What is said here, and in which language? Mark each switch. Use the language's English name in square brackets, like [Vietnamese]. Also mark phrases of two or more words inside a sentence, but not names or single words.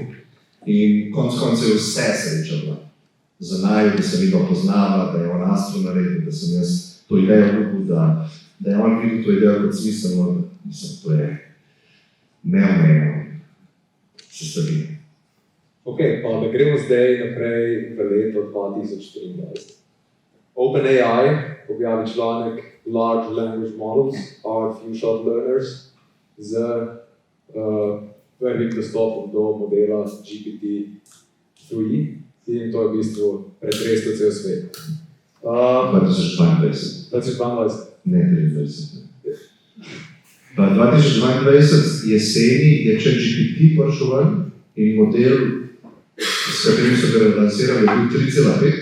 [Slovenian] In konec koncev je vse sreča bila. Za naju, da se vidno poznava, da je on astro naredil, da sem jaz to idejo ljubil, da je on videl to idejo kot smiselno, mislim, to je neomejeno sestavljeno. Ok, pa da gremo zdaj naprej v leto 2023. OpenAI objavi članek Large Language Models are few-shot learners z prvim dostopom do modela GPT-3 in to je v bistvu pretreslo cel svet. 2022. 2022. Ne, 2023. 2022 jeseni je ChatGPT prišel ven in model, s katerim so ga relansirali, je bil 3,5.